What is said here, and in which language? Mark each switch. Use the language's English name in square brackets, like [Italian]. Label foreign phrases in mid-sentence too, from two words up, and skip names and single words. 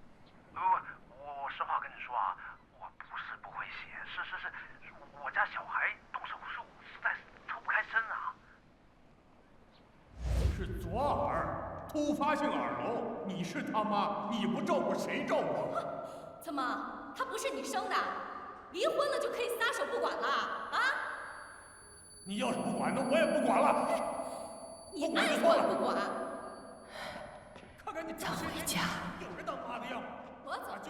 [Chinese] 我實話跟你說啊，我不是不會寫，是我家小孩動手術，實在是抽不開身啊。是左耳。突發性耳聾，你是他媽，你不照顧誰照顧？怎麼，他不是你生的？離婚了就可以撒手不管了啊？你要是不管，那我也不管了。你愛管不管？看看你想回家？有人當媽的樣子。我走了。